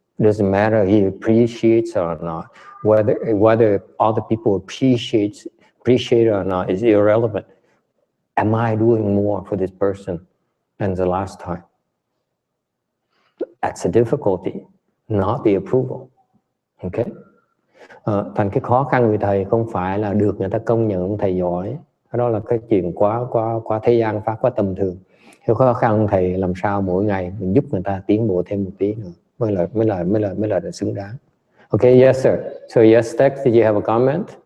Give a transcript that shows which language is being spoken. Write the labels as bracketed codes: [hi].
[en] It doesn't matter if he appreciates it or not. Whether other people appreciate it or not is irrelevant. Am I doing more for this person and the last time. That's the difficulty, not the approval. Okay? [vi] Thành cái khó khăn người thầy không phải là được người ta công nhận ông thầy giỏi, đó là cái chuyện quá thế gian pháp, quá tầm thường. Cái khó khăn ông thầy làm sao mỗi ngày mình giúp người ta tiến bộ thêm một tí nữa mới là xứng đáng. [en] Okay, yes sir. So yes, Tex, did you have a comment?